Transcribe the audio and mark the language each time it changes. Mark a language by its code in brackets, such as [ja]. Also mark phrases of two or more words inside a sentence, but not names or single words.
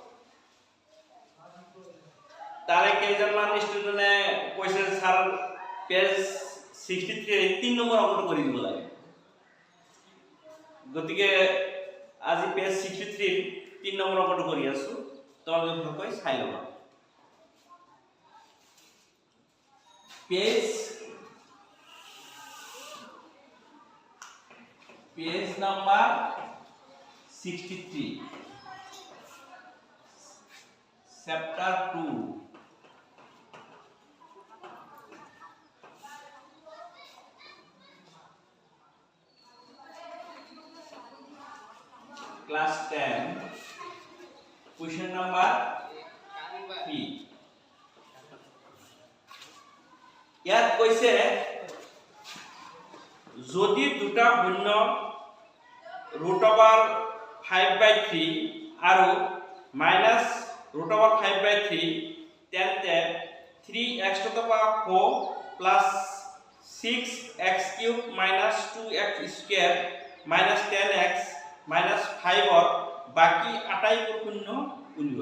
[as] তাৰে কেইজনমান ষ্টুডেণ্টে কৈছে [en] sir page [as] 63 3 নম্বৰ অংকটো কৰি দিব লাগে। গতিকে আজি পেজ 63 3 নম্বৰ অংকটো কৰি আছো, তোমালোকে ভালকৈ চাই ল'বা। [en] page number 63 চ্যাপ্টার 2 class 10 question number 3 [as] ইয়াত কৈছে যদি দুটা শূন্য √5/3 আৰু -√5/3 তেন্তে 3x⁴ প্লাস 6x³ - 2x² - 10x - 5 বাকি আটাইবোৰ শূন্য উলিওৱা।